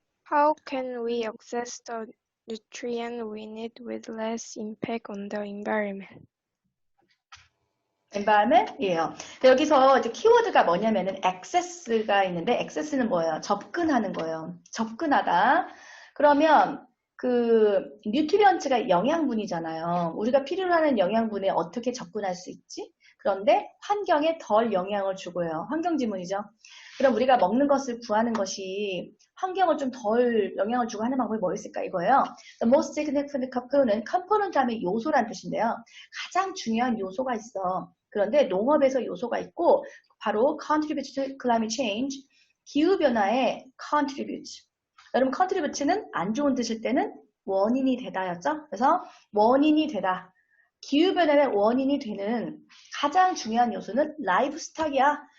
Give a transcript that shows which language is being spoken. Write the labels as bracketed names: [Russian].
[English] How can we access the nutrients we need with less impact on the environment? [Korean] environment이에요. 여기서 이제 키워드가 뭐냐면은 access가 있는데 access는 뭐예요? 접근하는 거예요. 접근하다. 그러면 그 뉴트리언츠가 영양분이잖아요. 우리가 필요로 하는 영양분에 어떻게 접근할 수 있지? 그런데 환경에 덜 영향을 주고요. 환경 지문이죠. 그럼 우리가 먹는 것을 구하는 것이 환경을 좀 덜 영향을 주고 하는 방법이 뭐 있을까 이거예요. [English] The most significant component [Korean] 하면 요소란 뜻인데요. 가장 중요한 요소가 있어. 그런데 농업에서 요소가 있고 바로 [English] contribute to climate change, [Korean] 기후변화에 contribute. 여러분 contribute는 안 좋은 뜻일 때는 원인이 되다였죠. 그래서 원인이 되다. 기후변화의 원인이 되는 가장 중요한 요소는 라이브스탁이야.